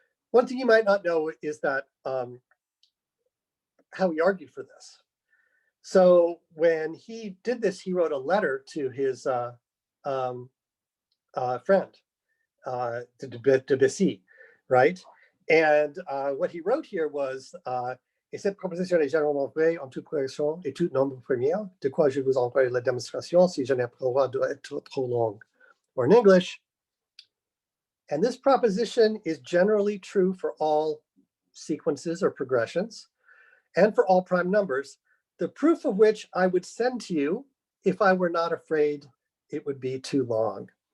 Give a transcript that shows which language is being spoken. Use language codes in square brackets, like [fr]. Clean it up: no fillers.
[en] One thing you might not know is that how he argued for this. So when he did this, he wrote a letter to his friend, de Bessy, right? And what he wrote here was, [fr] et cette proposition est généralement vraie en toute progression et tout nombre première, de quoi je vous envoie la démonstration si je n'ai pas le droit d'être trop long. [en] Or in English, and this proposition is generally true for all sequences or progressions and for all prime numbers, the proof of which I would send to you if I were not afraid it would be too long.